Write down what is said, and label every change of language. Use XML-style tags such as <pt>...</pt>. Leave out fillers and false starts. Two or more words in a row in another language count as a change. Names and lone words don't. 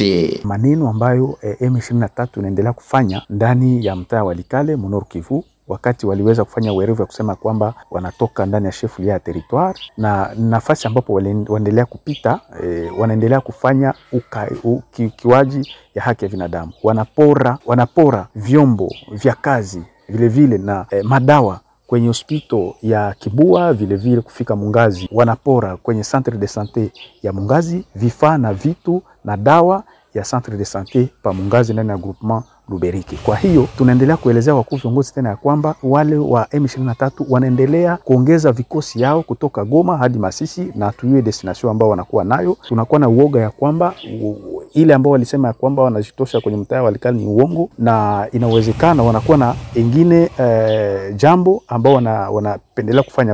<sw>Maneno ambayo M23 inaendelea kufanya ndani ya mtaa wa Walikale, Nord Kivu, wakati waliweza kufanya werevu ya kusema kwamba wanatoka ndani ya shefu ya territoire, na nafasi ambapo wanaendelea kupita wanaendelea kufanya ukiukaji ya haki ya binadamu. Wanapora vyombo vya kazi vile vile na madawa kwenye hospital ya Kibua, vile vile kufika Mungazi. Wanapora kwenye</sw> <fr>centre de santé</fr> <sw>ya Mungazi vifaa na vitu na dawa ya</sw> <fr>centre de santé</fr> <sw>pa Mungazi ndani ya groupement Luberiki. Kwa hiyo tunaendelea kuelezea wakuu viongozi tena ya kwamba wale wa M23 wanaendelea kuongeza vikosi yao kutoka Goma hadi Masisi, na tuiwe destination ambao wanakuwa nayo. Tunakuwa na uoga ya kwamba ile ambao walisema ya kwamba wanajitosha kwenye mtaa wa Walikale ni uongo, na inawezekana wanakuwa na ingine jambo ambao wanapendelea kufanya kwa siku za usoni.</sw>